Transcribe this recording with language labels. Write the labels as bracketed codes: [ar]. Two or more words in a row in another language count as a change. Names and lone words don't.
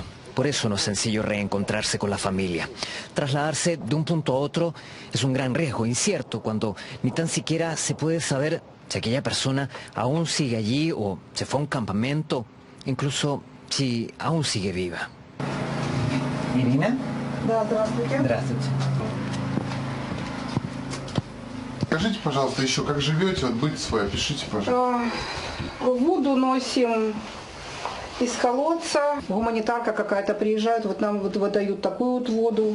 [es] Por eso no es sencillo reencontrarse con la familia. Trasladarse de un punto a otro es un gran riesgo, incierto, cuando ni tan siquiera se puede saber si aquella persona aún sigue allí o se fue a un campamento, incluso si aún sigue viva. ¿Irina? [ru] Да, здравствуйте. Здравствуйте. Скажите, пожалуйста, еще как живете, вот быт свой, опишите, пожалуйста. Воду носим из колодца. Гуманитарка какая-то приезжает, вот нам вот выдают такую вот воду.